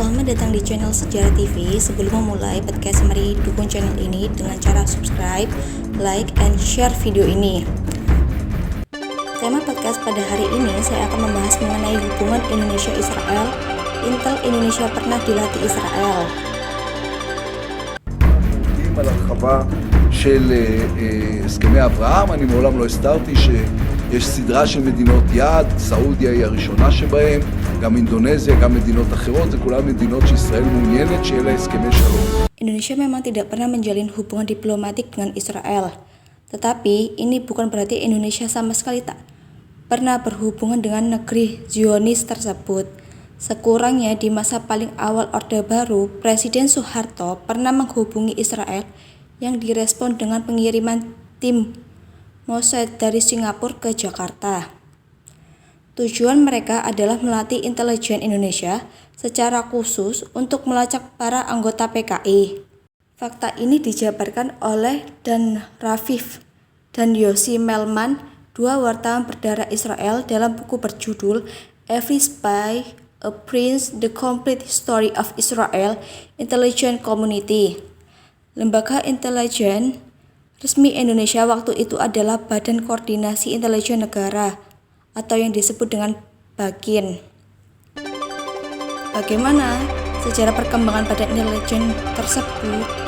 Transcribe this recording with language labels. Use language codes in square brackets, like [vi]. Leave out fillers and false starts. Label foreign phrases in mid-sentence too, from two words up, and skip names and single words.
[id] Selamat datang di channel Sejarah TV. Sebelum memulai podcast, mari dukung channel ini dengan cara subscribe, [en] like, and share [id] video ini. Tema podcast pada hari ini saya akan membahas mengenai hubungan Indonesia-Israel. Intel Indonesia pernah dilatih Israel. [he] על הרחבה של הסכמי אברהם. אני מעולם לא הסתרתי שיש סדרה של מדינות יעד, סעודיה היא הראשונה שבהם, גם אינדונזיה, גם מדינות אחרות, זה כולן מדינות שישראל מעוניינת שיהיה לה הסכמי שלום. [id] Indonesia memang tidak pernah menjalin hubungan diplomatik dengan Israel. Tetapi ini bukan berarti Indonesia sama sekali tak pernah berhubungan dengan negeri Zionis tersebut. Sekurangnya di masa paling awal Orde Baru, Presiden Soeharto pernah menghubungi Israel yang direspon dengan pengiriman tim Mossad dari Singapura ke Jakarta. Tujuan mereka adalah melatih intelijen Indonesia secara khusus untuk melacak para anggota PKI. Fakta ini dijabarkan oleh Dan Rafif dan Yossi Melman, dua wartawan berdarah Israel, dalam buku berjudul Every Spy A Prince: The Complete History of Israel Intelligence Community. Lembaga intelijen resmi Indonesia waktu itu adalah Badan Koordinasi Intelijen Negara atau yang disebut dengan BAKIN. Bagaimana sejarah perkembangan badan intelijen tersebut?